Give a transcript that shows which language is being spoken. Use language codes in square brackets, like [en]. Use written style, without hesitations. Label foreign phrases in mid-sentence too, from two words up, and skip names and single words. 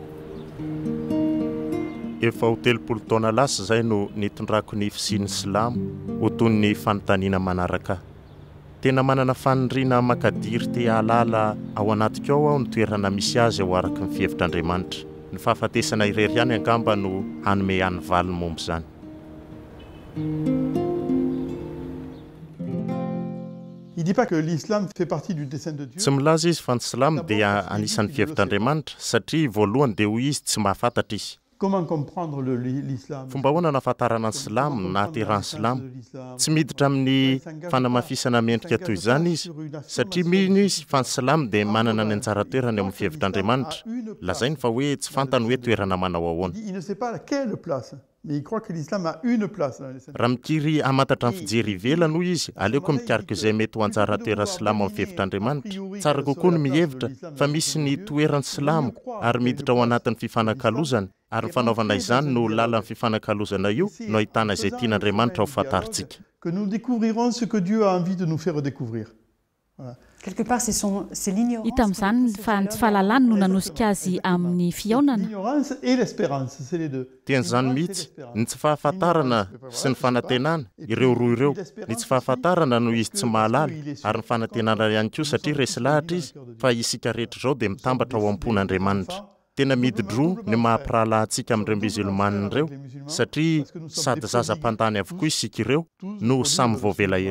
[mg] Efa ho 30 taona lasa izay no nitondrako ny fisian'ny Silamo ho toy ny fanontaniana manaraka. Tena manana faniriana makadiry te halala ao anatiko ao ny toerana misy azy ao araka ny fihevitr'Andriamanitra. Ny fahafatesana irery ihany angamba no hanome ihany valiny momba izany. [fr] Il dit pas que l'islam fait partie du dessein de Dieu. [mg] Tsy milaza izy fa ny Silamo dia anisan'ny fihevitr'Andriamanitra satria voalohany dia hoy izy tsy mahafantatra izy. [fr] Comment comprendre l'islam? [mg] Fomba ahoana nahafantarana ny Silamo na aterany Silamo? Tsy miditra amin'ny fanamafisana mendrika toy izany izy satria mino izy fa ny Silamo dia manana ny anjara toerany amin'ny fihevitr'Andriamanitra. Lazainy fa hoe tsy fantany hoe toerana manao ahoana. [fr] Il ne sait pas quelle place, mais il croit que l'islam a une place. [mg] Raha mikiry hamantatra ny fijery ivelany hoy izy, aleoko mikarika izay mety ho anjara toerany Silamo amin'ny fihevitr'Andriamanitra. Tsara kokoa ny mihevitra fa misy ny toerany Silamo ary miditra ao anatin'ny fifanakalozana. Ary ny fanaovana izany no lalan'ny fifanakalozana io no ahitana izay tian'Andriamanitra ho fantaritsika. [fr] Que nous découvrirons ce que Dieu a envie de nous faire découvrir. Voilà. Quelque part, c'est l'ignorance. [mg] Hita amin'izany fa ny tsy fahalalany no nanosika azy amin'ny fiaonana. [fr] L'ignorance et l'espérance, c'est les deux. [mg] Tian'izany mihitsy ny tsy fahafantarana sy ny fanantenana ireo roa ireo. Ny tsy fahafantarana no izy tsy mahalala ary ny fanantenana ihany koa satria resy lahatra izy fa isika rehetra izao dia mitambatra ao am-pon'Andriamanitra. Tena mididroa ny mahampirahalahantsika amin'ireo musulmane ireo satria sady zaza-pandany avokoa isika ireo no samy voavela elo.